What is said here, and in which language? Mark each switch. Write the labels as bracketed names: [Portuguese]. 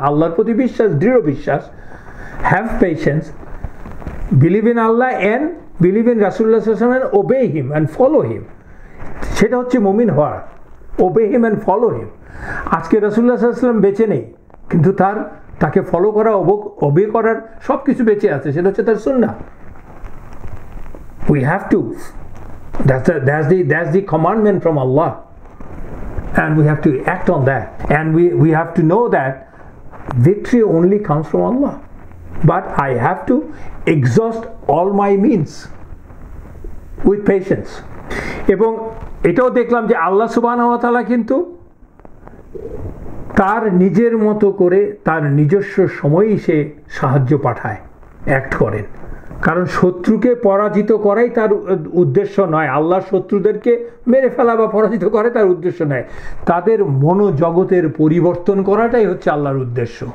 [Bangla] আল্লাহর প্রতি বিশ্বাস, দৃঢ় বিশ্বাস, [English] Have patience, believe in Allah and believe in রাসূলুল্লাহ সাল্লাল্লাহু আলাইহি ওয়াসাল্লাম, obey him and follow him. [Bangla] সেটা হচ্ছে মুমিন হওয়ার, [English] Obey him and follow him. [Bangla] আজকে রাসূলুল্লাহ সাল্লাল্লাহু আলাইহি ওয়াসাল্লাম বেঁচে নেই, কিন্তু তাকে ফলো করা, ওবে করার সব কিছু বেঁচে আছে, সেটা হচ্ছে তার সুন্নাহ। [English] We have to. That's the commandment from Allah. And we have to act on that. And we have to know that victory only comes from Allah. But I have to exhaust all my means with patience. [Bangla] এবং এটাও দেখলাম যে আল্লাহ সুবহানাহু ওয়া তাআলা কিন্তু তার নিজের মতো করে তার নিজস্ব সময়ই সে সাহায্য পাঠায়, অ্যাক্ট করেন। কারণ শত্রুকে পরাজিত করাই তার উদ্দেশ্য নয়, আল্লাহ শত্রুদেরকে মেরে ফেলা বা পরাজিত করে তার উদ্দেশ্য নয়, তাদের মনোজগতের পরিবর্তন করাটাই হচ্ছে আল্লাহর উদ্দেশ্য।